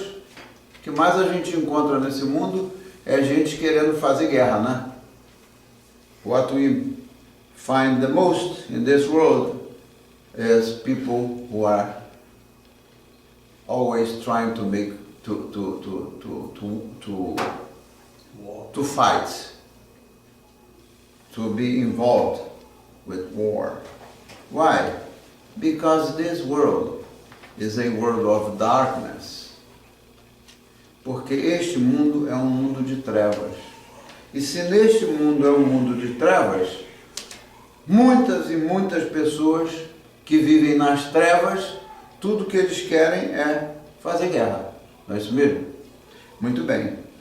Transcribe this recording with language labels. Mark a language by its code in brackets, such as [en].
[pt] O que mais a gente encontra nesse mundo é gente querendo fazer guerra, né? [en] What we find the most in this world is people who are always trying to make to fight, to be involved with war. Why? Because this world is a world of darkness. [pt] Porque este mundo é um mundo de trevas. E se neste mundo é um mundo de trevas, muitas e muitas pessoas que vivem nas trevas, tudo que eles querem é fazer guerra. Não é isso mesmo? Muito bem.